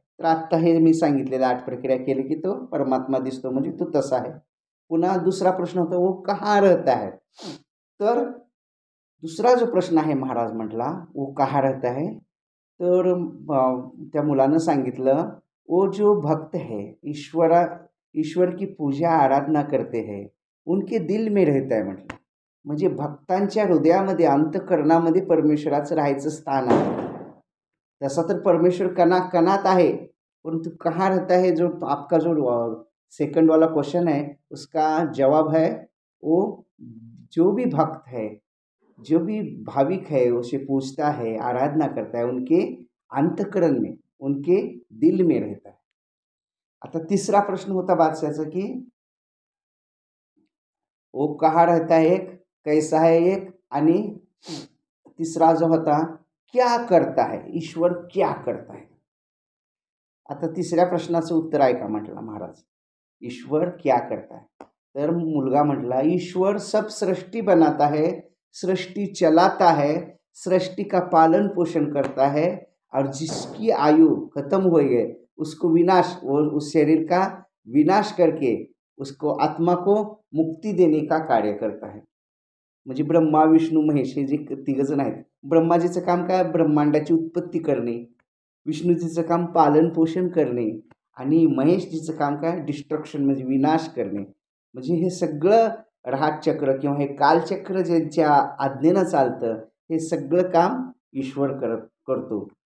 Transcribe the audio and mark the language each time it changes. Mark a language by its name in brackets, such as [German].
[Marathi] तर आत्ता हे मी सांगितलेलं 8 प्रक्रिया केली की तो परमात्मा दिसतो म्हणजे तो तसा आहे. पुन्हा दुसरा प्रश्न होता, [Hindi] वो कहाँ रहता है? [Marathi] तर दुसरा जो प्रश्न आहे महाराज म्हटला, वो कहाँ रहता है? तर त्या मुलानं सांगितलं, [Hindi] वो जो भक्त है ईश्वर की पूजा आराधना करते हैं उनके दिल में रहता है म्हटलं. [Marathi] म्हणजे भक्तांच्या हृदयामध्ये अंतःकरणामध्ये परमेश्वराचं राहायचं स्थान आहे. तसा तर परमेश्वर कणाकणात आहे, परंतु [Hindi] कहाँ रहता है, जो आपका जो सेकंड वाला क्वेश्चन है उसका जवाब है, वो जो भी भक्त है, जो भी भाविक है उसे पूजता है, आराधना करता है, उनके अंतःकरण में, उनके दिल में रहता है. [Marathi] आता तिसरा प्रश्न होता बादशाहचा की [Hindi] वो कहाँ रहता है एक, कैसा है एक, [Marathi] आणि तिसरा जो होता [Hindi] क्या करता है, ईश्वर क्या करता है. [Marathi] आता तिसऱ्या प्रश्नाचं उत्तर ऐका म्हटलं महाराज, [Hindi] ईश्वर क्या करता है. [Marathi] तर मुलगा म्हटला, [Hindi] ईश्वर सब सृष्टि बनाता है, सृष्टि चलाता है, सृष्टि का पालन पोषण करता है, और जिसकी आयु खत्म हो गए उसको विनाश, वो उस शरीर का विनाश करके उसको आत्मा को मुक्ती देने का कार्य करता है. [Marathi] म्हणजे ब्रह्मा, विष्णू, महेश हे जे तिघजण आहेत, ब्रह्माजीचं काम काय, ब्रह्मांडाची उत्पत्ती करणे, विष्णूजीचं काम पालन पोषण करणे आणि महेशजीचं काम काय, डिस्ट्रक्शन म्हणजे विनाश करणे. म्हणजे हे सगळं राहचक्र किंवा हे कालचक्र ज्यांच्या आज्ञेनं चालतं हे सगळं काम ईश्वर करतो.